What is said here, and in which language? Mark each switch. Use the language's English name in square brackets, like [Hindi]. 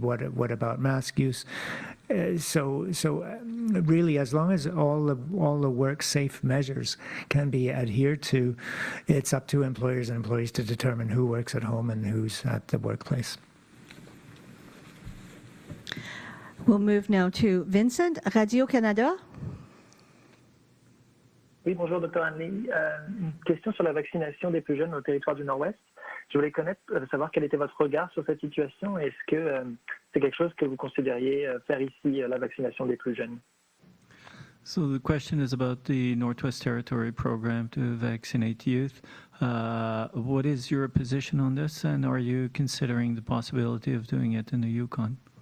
[English] What about mask use? So really, as long as all the work-safe measures can be adhered to, it's up to employers and employees to determine who works at home and who's at the workplace. We'll move now to Vincent, Radio-Canada. [French] Oui, bonjour, Dr. Hanley. Une question sur la vaccination des plus jeunes au territoire du Nord-Ouest. Je voulais savoir quel était votre regard sur cette situation. Est-ce que c'est quelque chose que vous considériez faire ici, la vaccination des plus jeunes? [English] So the question is about the Northwest Territory program to vaccinate youth. What is your position on this, and are you considering the possibility of doing it in the Yukon?